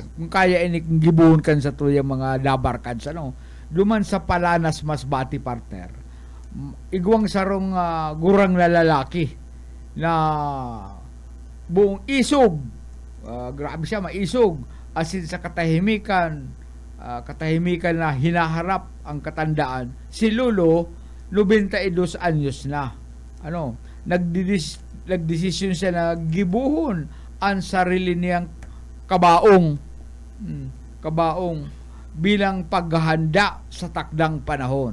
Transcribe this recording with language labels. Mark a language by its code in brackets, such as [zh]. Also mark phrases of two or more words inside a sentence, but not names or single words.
[bik] Kung kaya gibuhon kan sa tuyang mga dabarkan luman sa Palanas Masbati partner. Igwang sarong gurang na lalaki na buong isog. Grabe siya, maisog. Asin sa katahimikan na hinaharap ang katandaan. Si Lolo 92 anyos na. [tl] Nagdesisyon siya na gibuhon ang sarili niyang kabaong bilang paghahanda sa takdang panahon.